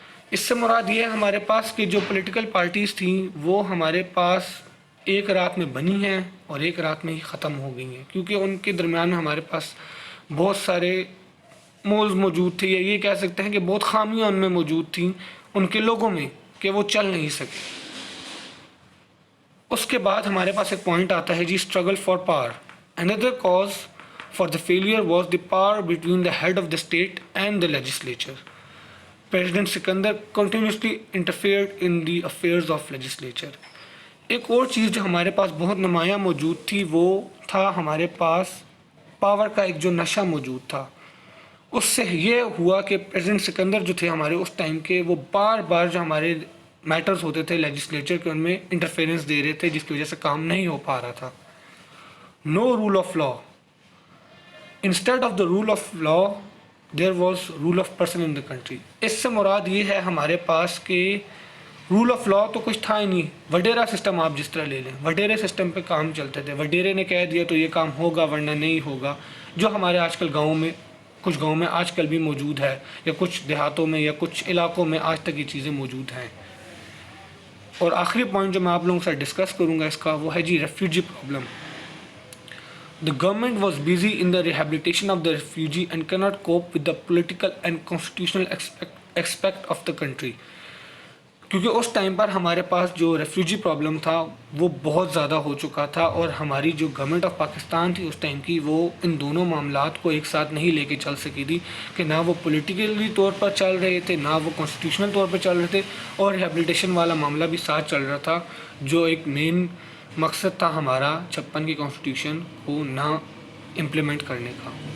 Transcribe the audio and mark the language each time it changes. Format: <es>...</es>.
<ur>اس سے مراد یہ ہے ہمارے پاس کہ جو پولیٹیکل پارٹیز تھیں وہ ہمارے پاس ایک رات میں بنی ہیں اور ایک رات میں ہی ختم ہو گئی ہیں، کیونکہ ان کے درمیان میں ہمارے پاس بہت سارے مولز موجود تھے، یا یہ کہہ سکتے ہیں کہ بہت خامیاں ان میں موجود تھیں ان کے لوگوں میں کہ وہ چل نہیں سکے. اس کے بعد ہمارے پاس ایک پوائنٹ آتا ہے جی struggle for power.</ur> <en>Another cause for the failure was the power between the head of the state and the legislature. President Sikandar continuously interfered in the affairs of legislature.</en> <ur>ایک اور چیز جو ہمارے پاس بہت نمایاں موجود تھی وہ تھا ہمارے پاس پاور کا ایک جو نشہ موجود تھا. اس سے یہ ہوا کہ پریزیڈنٹ سکندر جو تھے ہمارے اس ٹائم کے، وہ بار بار جو ہمارے میٹرز ہوتے تھے لیجسلیچر کے ان میں انٹرفیئرنس دے رہے تھے، جس کی وجہ سے کام نہیں ہو پا رہا تھا.</ur> <en>No rule of law. Instead of the rule of law there was rule of person in the country.</en> <ur>اس سے مراد یہ ہے ہمارے پاس کہ رول آف لا تو کچھ تھا ہی نہیں. وڈیرا سسٹم آپ جس طرح لے لیں، وڈیرے سسٹم پہ کام چلتے تھے، وڈیرے نے کہہ دیا تو یہ کام ہوگا ورنہ نہیں ہوگا، جو ہمارے آج کل گاؤں میں، کچھ گاؤں میں آج کل بھی موجود ہے، یا کچھ دیہاتوں میں یا کچھ علاقوں میں آج تک یہ چیزیں موجود ہیں. اور آخری پوائنٹ جو میں آپ لوگوں کے ساتھ ڈسکس کروں گا اس کا، وہ ہے جی refugee problem.</ur> <en>The government was busy in the rehabilitation of the refugee and cannot cope with the political and constitutional aspect of the country.</en> <ur>کیونکہ اس ٹائم پر ہمارے پاس جو ریفیوجی پرابلم تھا وہ بہت زیادہ ہو چکا تھا، اور ہماری جو گورنمنٹ آف پاکستان تھی اس ٹائم کی، وہ ان دونوں معاملات کو ایک ساتھ نہیں لے کے چل سکی تھی، کہ نہ وہ پولیٹیکلی طور پر چل رہے تھے، نہ وہ کانسٹیٹیوشنل طور پر چل رہے تھے، اور ریہیبلیٹیشن والا معاملہ بھی ساتھ چل رہا تھا، جو ایک مین مقصد تھا ہمارا 56 کی کانسٹیٹیوشن کو نہ امپلیمنٹ کرنے کا۔</ur>